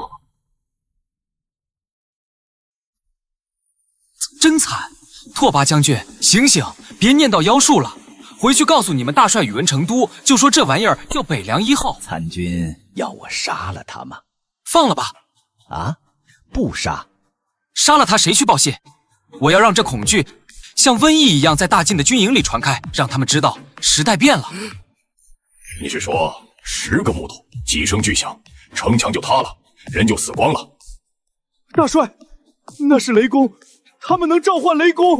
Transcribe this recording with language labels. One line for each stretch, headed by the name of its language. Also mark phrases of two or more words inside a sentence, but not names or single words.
Chinese: 真惨！拓跋将军，醒醒，别念叨妖术了。回去告诉你们大帅宇文成都，就说这玩意儿叫北凉1号。参军要我杀了他吗？放了吧。啊，不杀。杀了他谁去报信？我要讓這恐懼像瘟疫一樣在大晉的軍營裡傳開，讓他們知道時代變了。你是說10個木頭幾聲巨響，城牆就塌了，人就死光了？大帥，那是雷公，他們能召喚雷公。